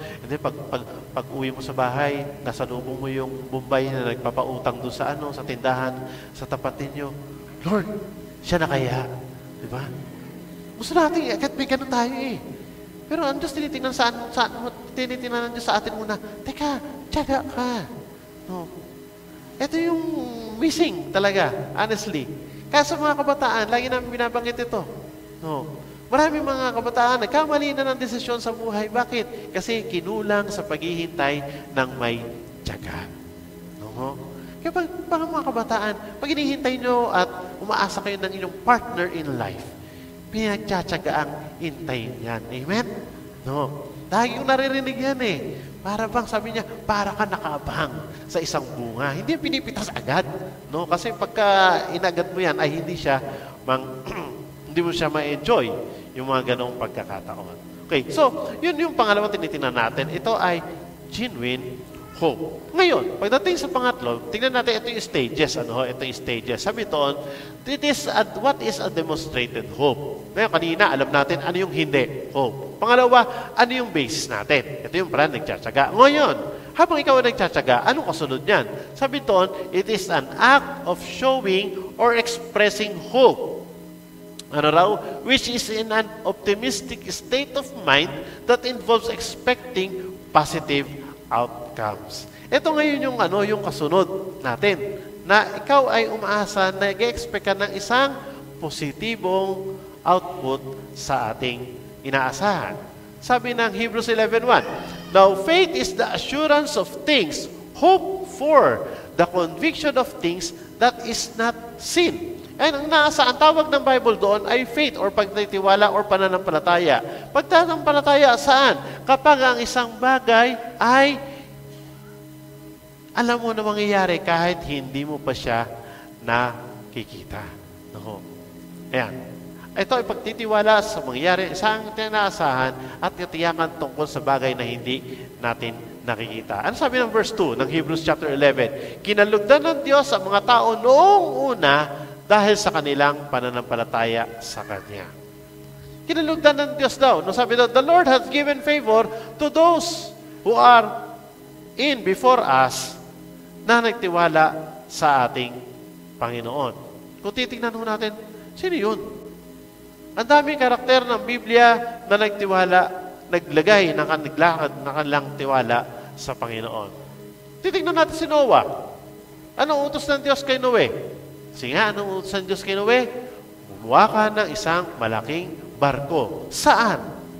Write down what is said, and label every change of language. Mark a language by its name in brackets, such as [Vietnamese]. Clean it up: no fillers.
[English] And then [Filipino] pag uwi mo sa bahay, nasa lubong mo yung Bombay na nagpapautang doon sa tindahan, sa tapat ninyo. Lord, siya na kaya? Di ba? Gusto natin, kahit may ganun tayo Pero ang Diyos tinitingnan tinitingnan ng Diyos sa atin muna, teka, tiyaga ka. No. Ito yung missing talaga, honestly. Kaya sa mga kabataan, lagi namin binabanggit ito. No. Maraming mga kabataan, nagkamali na ng desisyon sa buhay. Bakit? Kasi kinulang sa paghihintay ng may tiyaga. No. Kaya mga kabataan, pag hinihintay nyo at umaasa kayo ng inyong partner in life, pinagtsatsaga ang hintayin yan. Amen? No. Lagi yung naririnig yan Para bang, sabi niya, para ka nakaabang sa isang bunga. Hindi pinipitas agad. No? Kasi pagka inagad mo yan, ay hindi siya hindi mo siya ma-enjoy yung mga ganong pagkakataon. Okay, so, yun yung pangalawang tinitingnan natin. Ito ay genuine hope. Ngayon, pagdating sa pangatlo, tingnan natin ito yung stages. Ito yung stages. Sabi doon, [English] what is a demonstrated hope? [Filipino] Ngayon, kanina, alam natin ano yung hindi hope. Pangalawa, ano yung basis natin? Ito yung parang nagtsatsaga. Ngayon, habang ikaw ay nagtsatsaga, anong kasunod niyan? Sabi doon, [English] it is an act of showing or expressing hope. Which is in an optimistic state of mind that involves expecting positive outcomes. [Filipino] Ito ngayon yung kasunod natin, na ikaw ay umaasa, nag-expect ka ng isang positibong output sa ating inaasahan. Sabi ng [English] Hebrews 11:1, now faith is the assurance of things hoped for, the conviction of things that is not seen. [Filipino] Ang tawag ng Bible doon ay faith or pagtitiwala or pananampalataya. Pagtanampalataya saan? Kapag ang isang bagay ay alam mo na mangyayari kahit hindi mo pa siya nakikita. No. Ayan. Ito ay pagtitiwala sa mangyayari sa tinaasahan at katiyakan tungkol sa bagay na hindi natin nakikita. Ano sabi ng verse 2 ng Hebrews chapter 11? Kinalugdan ng Diyos ang mga tao noong una dahil sa kanilang pananampalataya sa Kanya. Kinalugdan ng Diyos daw. No, sabi daw, [English] the Lord has given favor to those who are in before us [Filipino] na nagtiwala sa ating Panginoon. Kung titingnan ho natin, sino yun? Ang daming karakter ng Biblia na nagtiwala, naglagay ng kanilang tiwala sa Panginoon. Titingnan natin si Noah. Anong utos ng Diyos kay Noe? Sige nga, anong utos ng Diyos kay Noe? Gumawa ka ng isang malaking barko. Saan?